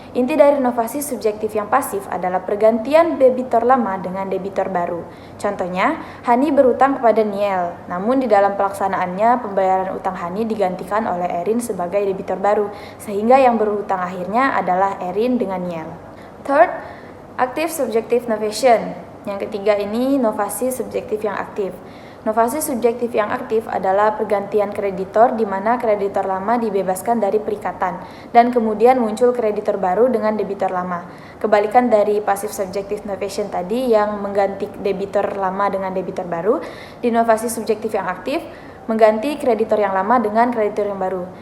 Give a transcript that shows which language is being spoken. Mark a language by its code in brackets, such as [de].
[id] Inti dari novasi subjektif yang pasif adalah pergantian debitor lama dengan debitor baru. Contohnya, Hani berutang kepada Niel, namun di dalam pelaksanaannya pembayaran utang Hani digantikan oleh Erin sebagai debitor baru, sehingga yang berhutang akhirnya adalah Erin dengan Niel. [en] Third, active subjective novation. [id] Yang ketiga ini novasi subjektif yang aktif. Novasi subjektif yang aktif adalah pergantian kreditor di mana kreditor lama dibebaskan dari perikatan dan kemudian muncul kreditor baru dengan debitor lama. Kebalikan dari [en] passive subjective novation [id] tadi yang mengganti debitor lama dengan debitor baru, di novasi subjektif yang aktif mengganti kreditor yang lama dengan kreditor yang baru.